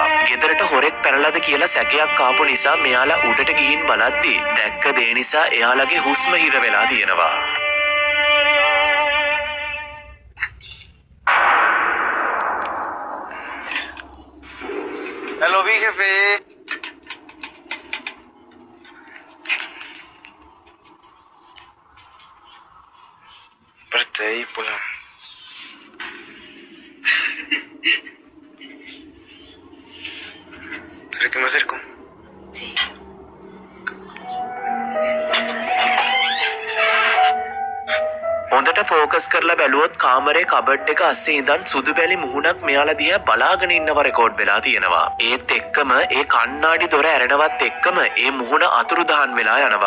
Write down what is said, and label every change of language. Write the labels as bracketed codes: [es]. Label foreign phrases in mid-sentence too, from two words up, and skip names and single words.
[si] ගෙදරට හොරෙක් පැනලාද කියලා සැකයක් ආපු නිසා මෙයාලා උඩට ගිහින් බලද්දි දැක්ක දේ නිසා එයාලගේ හුස්ම හිර වෙලා තියෙනවා. [es] Hello, mi jefe. Parte ahí, pulang. ¿Será que me acerco? Sí. [si] හොඳට ෆෝකස් කරලා බැලුවොත් කාමරේ කබඩ් එක අස්සේ ඉඳන් සුදු බැලි මුහුණක් මෙයාලා දිහා බලාගෙන ඉන්නව රෙකෝඩ් වෙලා තියෙනවා. ඒත් එක්කම ඒ කණ්ණාඩි දොර ඇරෙනවත් එක්කම ඒ මුහුණ අතුරුදහන් වෙලා යනවා.